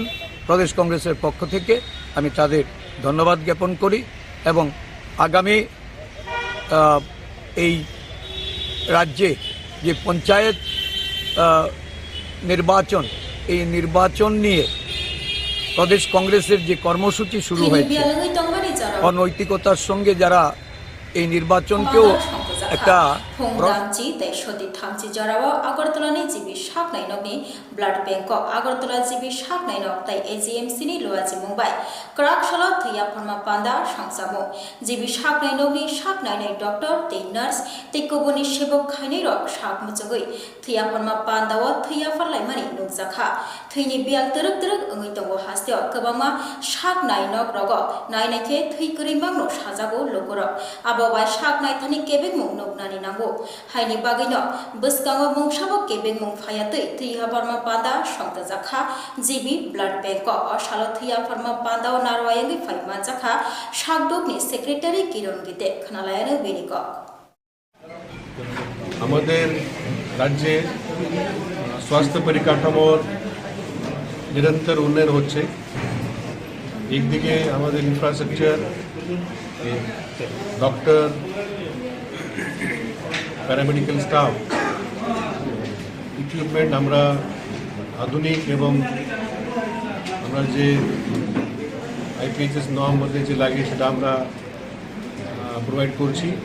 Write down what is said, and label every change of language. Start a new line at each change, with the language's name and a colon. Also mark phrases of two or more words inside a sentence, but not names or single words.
Bangla: প্রদেশ কংগ্রেসের পক্ষ থেকে আমি তাদের ধন্যবাদ জ্ঞাপন করি এবং আগামী এই রাজ্যে যে পঞ্চায়েত নির্বাচন, এই নির্বাচন নিয়ে প্রদেশ কংগ্রেসের যে কর্মসূচি শুরু হয়েছে, অনৈতিকতার সঙ্গে যারা এই নির্বাচনকেও একটা
Kok Borok: আগরতলাनि जिबि साक नाइनकनि ब्लाड बैंक আগরতলা जिबि साक नाइनक ताइ एजीएमसी नि लुवाजि मुंबाइ क्राकशल थैया फरमा पान्दा सांसामु जिबि साक नाइनकनि साक नाइनाय डक्टर तै नार्स तै कबुनि सेबक खाइनाय रक साक मुचगै थैया फरमा पान्दाव थैया फरलाइमानि नुकजाखा थैनि बियाल तरक तरक ओङै दङ हास्तेव गोबांमा साक नाइनक रग नायनायथे थै करिमांनो साजागो लोगर आबाबाय साक नायथानि केबेक मुं नुकनानि नांगौ हायनि बागैनो बसगाङो मुंसाबो केबेक मुं फायातै थैया फरमा पान्दा संता जाखा जिबि ब्लाड बैंक असालो थैया फरमा पान्दाव नारवायंगै फाइमा जाखा साकदकनि सेक्रेटारि किरण गीते खनालायानो बेनिक
Bangla: আমাদের রাজ্যে স্বাস্থ্য পরিকাঠামোর নিরন্তর উন্নয়ন হচ্ছে। একদিকে আমাদের ইনফ্রাস্ট্রাকচার, ডক্টর, প্যারামেডিক্যাল স্টাফ, ইকুইপমেন্ট আমরা আধুনিক এবং আমরা যে আইপিএইচএস নর্ম মধ্যে যে লাগে সেটা আমরা প্রোভাইড করছি।